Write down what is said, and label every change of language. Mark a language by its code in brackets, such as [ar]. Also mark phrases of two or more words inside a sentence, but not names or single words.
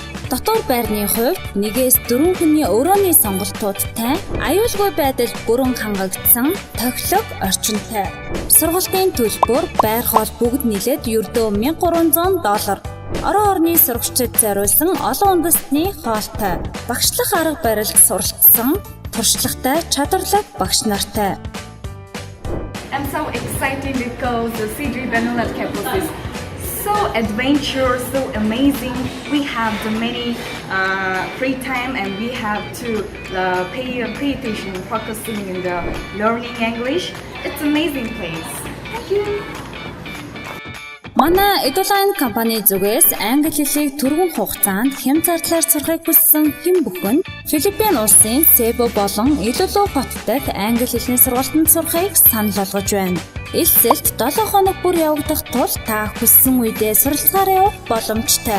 [mn] Дотор байрны хувьд 1-4 хүний өрөөний сонголтуудтай, аюулгүй байдал бүрэн хангагдсан, тохилог орчинтай. Сургалтын төлбөр, байр хоол бүгд нийлээд ердөө $1300. Орон орны сурагчид зориулсан олон үндэстний хоолтой. Багшлах арга барилд суралцсан, туршлагатай, чадварлаг багш нартай. [en] I'm so excited because the C3 Biennial campus is so adventurous, so amazing. We have the many free time and we have to pay attention, focusing in the learning English. It's an amazing place. Thank you. [mn] Манай Eduline компани зүгээс англи хэлийг түргэн хугацаанд хэм зардлаар сурахыг хүссэн хэн бүхэн Филиппин улсын Себу болон Илулу хот дахь англи хэлний сургалтанд сурахыг санал болгож байна. Эсэлт 7 хоног бүр явагдах тул та хүссэн үедээ суралцахаараа явах боломжтой.